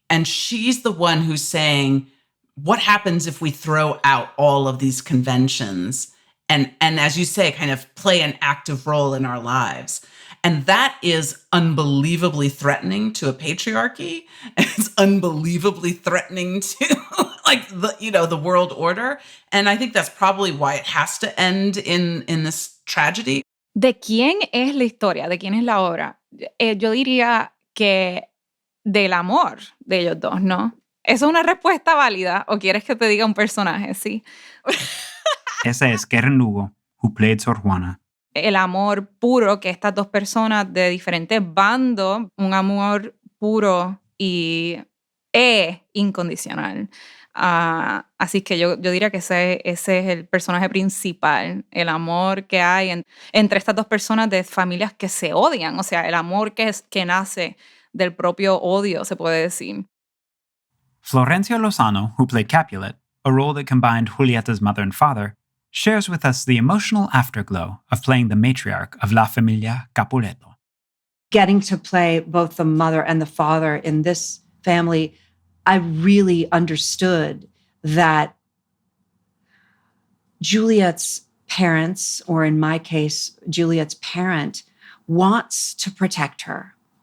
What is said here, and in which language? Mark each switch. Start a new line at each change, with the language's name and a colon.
English: And she's the one who's saying, what happens if we throw out all of these conventions and as you say, kind of play an active role in our lives? And that is unbelievably threatening to a patriarchy. It's unbelievably threatening to like the world order. And I think that's probably why it has to end in this tragedy.
Spanish: ¿De quién es la historia? ¿De quién es la obra? Yo diría que del amor de ellos dos, ¿no? ¿Eso es una respuesta válida o quieres que te diga un personaje? Sí. Ese es
English: Karen Lugo, who played Sor Juana.
Spanish: El amor puro que estas dos personas de diferentes bandos, un amor puro y incondicional. Así que yo diría que ese es el personaje principal, el amor que hay entre estas dos personas de familias que se odian, o sea, el amor que nace del propio odio, se puede decir.
English: Florencia Lozano, who played Capulet, a role that combined Julieta's mother and father, shares with us the emotional afterglow of playing the matriarch of La Familia Capuleto. Getting to play both the mother and the father in this family, I really understood that Juliet's parents, or in my case, Juliet's parent, wants to protect her.